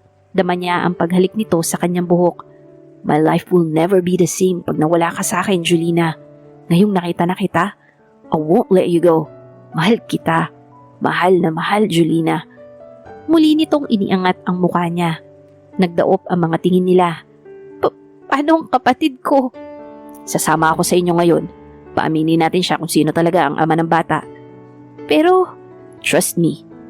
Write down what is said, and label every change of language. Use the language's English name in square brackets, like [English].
[Filipino] Dama niya ang paghalik nito sa kanyang buhok. [English] My life will never be the same [Filipino] pag nawala ka sa akin, [English] Julina. [Filipino] Ngayong nakita na kita, [English] I won't let you go. [Filipino] Mahal kita. Mahal na mahal, Julina. Muli nitong iniangat ang mukha niya. Nagdaop ang mga tingin nila. Paano ang kapatid ko? Sasama ako sa inyo ngayon. Paaminin natin siya kung sino talaga ang ama ng bata. Pero, [English] trust me.